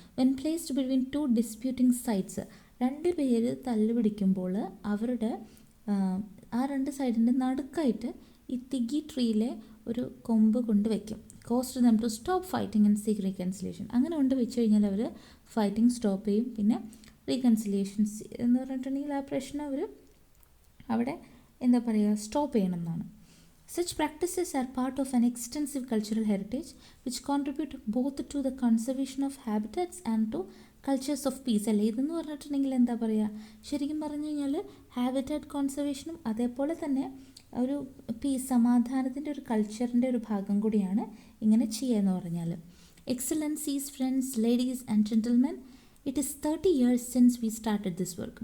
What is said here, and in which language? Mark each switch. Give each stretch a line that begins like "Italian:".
English: when placed between two disputing sides,
Malayalam: രണ്ട് പേര് തല്ലുപിടിക്കുമ്പോൾ അവരുടെ ആ രണ്ട് സൈഡിൻ്റെ നടുക്കായിട്ട് ഈ തിഗി ട്രീയിലെ ഒരു കൊമ്പ് കൊണ്ട് വയ്ക്കും.
English: Cost them to stop fighting and seek reconciliation.
Malayalam: അങ്ങനെ കൊണ്ട് വെച്ച് കഴിഞ്ഞാൽ അവർ ഫൈറ്റിംഗ് സ്റ്റോപ്പ് ചെയ്യും. പിന്നെ റീകൺസിലിയേഷൻസ് എന്ന് പറഞ്ഞിട്ടുണ്ടെങ്കിൽ ആ പ്രശ്നം അവർ അവിടെ എന്താ പറയുക, സ്റ്റോപ്പ് ചെയ്യണം എന്നാണ്.
English: Such practices are part of an extensive cultural heritage which contribute both to the conservation of habitats and to cultures of peace.
Malayalam: അല്ലേ ഇതെന്ന് പറഞ്ഞിട്ടുണ്ടെങ്കിൽ എന്താ പറയുക, ശരിക്കും പറഞ്ഞു കഴിഞ്ഞാൽ ഹാബിറ്റാറ്റ് കോൺസർവേഷനും അതേപോലെ തന്നെ ഒരു പീസ്, സമാധാനത്തിൻ്റെ ഒരു കൾച്ചറിൻ്റെ ഒരു ഭാഗം കൂടിയാണ് ഇങ്ങനെ ചെയ്യുക എന്ന് പറഞ്ഞാൽ.
English: Excellencies, friends, ladies and gentlemen, it is 30 years since we started this work.